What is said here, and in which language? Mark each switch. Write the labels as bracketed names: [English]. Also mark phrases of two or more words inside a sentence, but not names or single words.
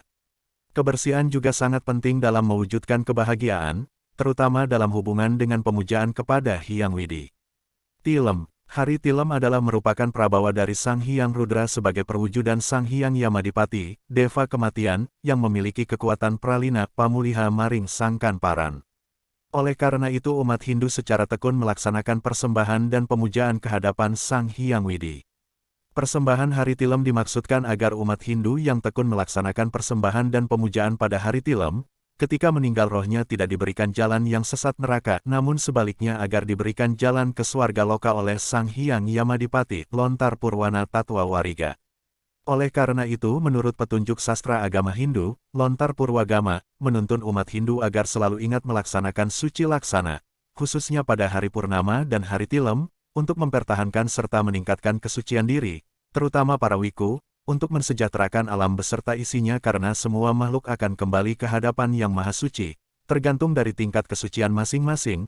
[Indonesian] Kebersihan juga sangat penting dalam mewujudkan kebahagiaan, terutama dalam hubungan dengan pemujaan kepada Hyang Widi. Tilem, hari Tilem adalah merupakan prabawa dari Sang Hyang Rudra sebagai perwujudan Sang Hyang Yamadipati, Deva Kematian, yang memiliki kekuatan pralina pamuliha maring Sangkan Paran. Oleh karena itu umat Hindu secara tekun melaksanakan persembahan dan pemujaan ke hadapan Sang Hyang Widi. Persembahan hari Tilem dimaksudkan agar umat Hindu yang tekun melaksanakan persembahan dan pemujaan pada hari Tilem, ketika meninggal rohnya tidak diberikan jalan yang sesat neraka, namun sebaliknya agar diberikan jalan ke swarga loka oleh Sang Hyang Yamadipati, Lontar Purwana Tatwa Wariga. Oleh karena itu menurut petunjuk sastra agama Hindu, Lontar Purwagama, menuntun umat Hindu agar selalu ingat melaksanakan suci laksana, khususnya pada hari purnama dan hari tilem, untuk mempertahankan serta meningkatkan kesucian diri, terutama para wiku, untuk mensejahterakan alam beserta isinya karena semua makhluk akan kembali ke hadapan Yang Maha Suci, tergantung dari tingkat kesucian masing-masing.